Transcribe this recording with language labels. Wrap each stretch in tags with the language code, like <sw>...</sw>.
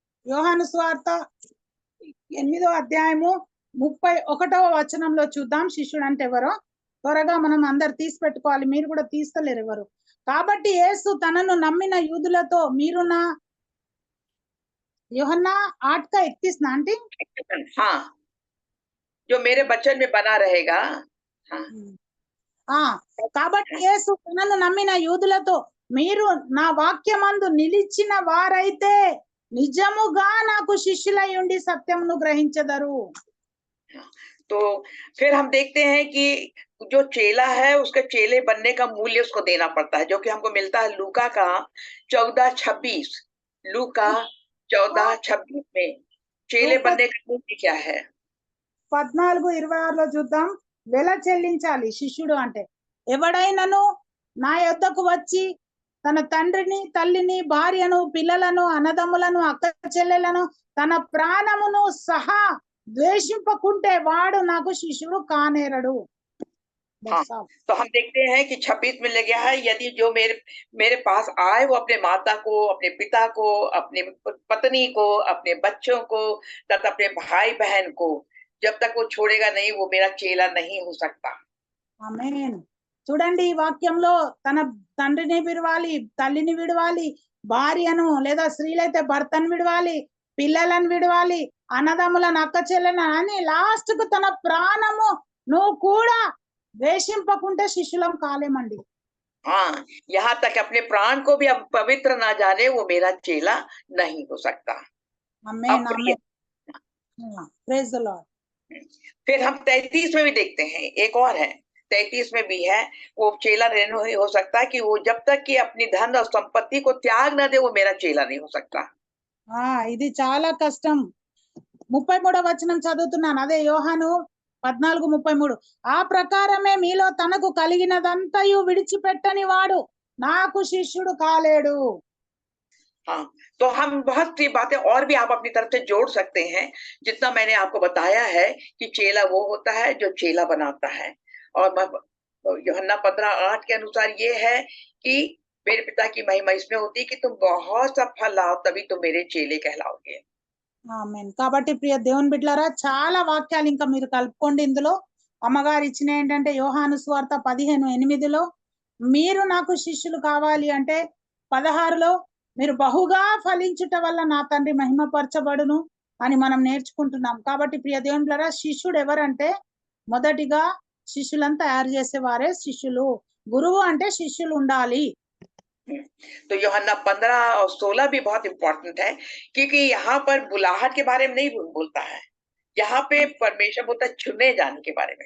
<te>యోహాను సువార్త 8వ అధ్యాయము 31వ వచనంలో చూద్దాం శిష్యుడు అంటే ఎవరో. త్వరగా మనం అందరు తీసి పెట్టుకోవాలి, మీరు కూడా తీస్తలేరు ఎవరు. కాబట్టి యేసు తనను నమ్మిన యూదులతో మీరు నా యోహన్నా 8:31 నా అంటే</te> <hi>हाँ, जो मेरे वचन में बना रहेगा। हाँ,</hi> <te>కాబట్టి యేసు తనను నమ్మిన యూదులతో మీరు నా వాక్యమందు నిలిచిన వారైతే నిజముగా నాకు శిష్యులై ఉండి సత్యమును గ్రహించెదరు.</te> <hi>तो फिर हम देखते हैं कि जो चेला है उसके चेले बनने का मूल्य उसको देना पड़ता है, जो कि हमको मिलता है लूका का 14:26। लूका 14:26 में चेले बनने का मूल्य क्या है?</hi> <te>14:26లో చూద్దాం. వెల చెల్లించాలి శిష్యుడు అంటే. ఎవడైనను నా యొద్దకు వచ్చి తన తండ్రిని తల్లిని భార్యను పిల్లలను అన్నదమ్ములను అక్క చెల్లెలను తన ప్రాణమును సహా ద్వేషింపకుంటే వాడు నాకు శిష్యుడు కానేరడు.</te> <hi>तो हम देखते हैं कि 26 में लग गया है, यदि जो मेरे पास आए वो अपने माता को, अपने पिता को, अपने पत्नी को, अपने बच्चों को तथा अपने भाई बहन को जब तक वो छोड़ेगा नहीं, वो मेरा चेला नहीं हो सकता।</hi> <te>ఆమేన్. చూడండి, ఈ వాక్యంలో తన తండ్రిని విడవాలి, తల్లిని విడవాలి, భార్యను లేదా స్త్రీలైతే భర్తను విడవాలి, పిల్లలను విడవాలి, అన్నదమ్ములను అక్క చెల్లెని అని లాస్ట్ కు తన ప్రాణము నువ్వు కూడా ద్వేషింపకుంటే శిష్యులం కాలేమండి.</te> <hi>हाँ, यहाँ तक अपने प्राण को भी अब पवित्र ना जाने वो मेरा चेला नहीं हो सकता।</hi> <te>ఆమేన్</te> <hi>अब</hi> <te>ఆమేన్.</te> <en>Praise the lord.</en> <hi>फिर हम 33 में भी देखते हैं, एक और है 33 में भी है, वो चेला नहीं हो सकता कि वो जब तक कि अपनी धन और संपत्ति को त्याग न दे वो मेरा चेला नहीं हो सकता।</hi> <te>ఇది చాలా కష్టం. 33వ వచనం చదువుతున్నాను. అదే యోహాను 14:33. ఆ ప్రకారమే మీలో తనకు కలిగినదంతయు విడిచిపెట్టని వాడు నాకు శిష్యుడు కాలేడు.</te> <hi>हाँ, तो हम बहुत सी बातें और भी आप अपनी तरफ से जोड़ सकते हैं, जितना मैंने आपको बताया है कि चेला वो होता है जो चेला बनाता है। और यूहन्ना 15:8 के अनुसार ये है कि मेरे पिता की महिमा इसमें होती है कि तुम बहुत सा फल लाओ तभी तुम मेरे चेले कहलाओगे।</hi> <te>ఆమేన్. కాబట్టి ప్రియ దేవుని బిడ్డలారా చాలా వాక్యాలు ఇంకా మీరు కలుపుకోండి ఇందులో. అమ్మగారు ఇచ్చిన ఏంటంటే యోహాను సువార్త 15:8లో మీరు నాకు శిష్యులు కావాలి అంటే 16లో మీరు బహుగా ఫలించుట వల్ల నా తండ్రి మహిమపరచబడును అని మనం నేర్చుకుంటున్నాం. కాబట్టి ప్రియ దేవుని బిడ్డలారా శిష్యుడు ఎవరంటే మొదటిగా శిష్యులను తయారు చేసేవారే శిష్యులు. గురువు అంటే శిష్యులు ఉండాలి.</te> <hi>तो यूहन्ना 15 और 16 भी बहुत इंपॉर्टेंट है, क्योंकि यहाँ पर बुलाहट के बारे में नहीं बोलता है, यहाँ पे परमेश्वर बोलता है चुने जाने के बारे में।</hi>